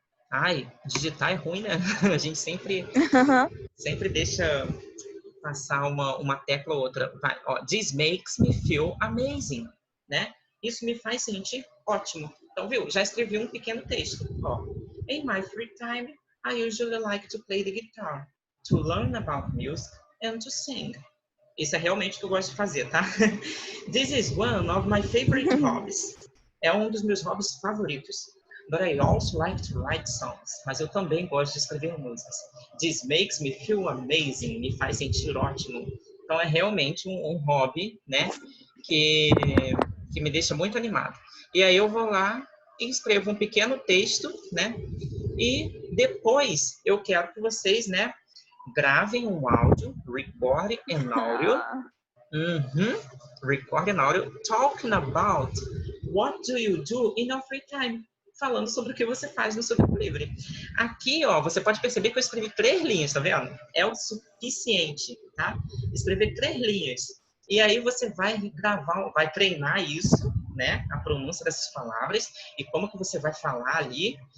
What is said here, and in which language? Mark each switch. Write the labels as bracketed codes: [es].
[pt] Ai, digitar é ruim, né? A gente sempre deixa passar uma tecla ou outra. [en] Vai, ó, this makes me feel amazing, né? [pt] Isso me faz sentir ótimo. Então, viu? Já escrevi um pequeno texto. [en] Ó, in my free time, I usually like to play the guitar, to learn about music and to sing. [pt] Isso é realmente o que eu gosto de fazer, tá? [en] This is one of my favorite hobbies. [pt] É um dos meus hobbies favoritos. [en] But I also like to write songs. [pt] Mas eu também gosto de escrever músicas. [en] This makes me feel amazing. [pt] Me faz sentir ótimo. Então é realmente um hobby, né? Que me deixa muito animado. E aí eu vou lá e escrevo um pequeno texto, né? E depois eu quero que vocês, né? Gravem um áudio, [en] record an audio. Record an audio talking about what do you do in your free time. [pt] Falando sobre o que você faz no seu tempo livre. Aqui, ó, você pode perceber que eu escrevi 3 linhas, tá vendo? É o suficiente, tá? Escrever 3 linhas. E aí você vai gravar, vai treinar isso, né? A pronúncia dessas palavras e como que você vai falar ali.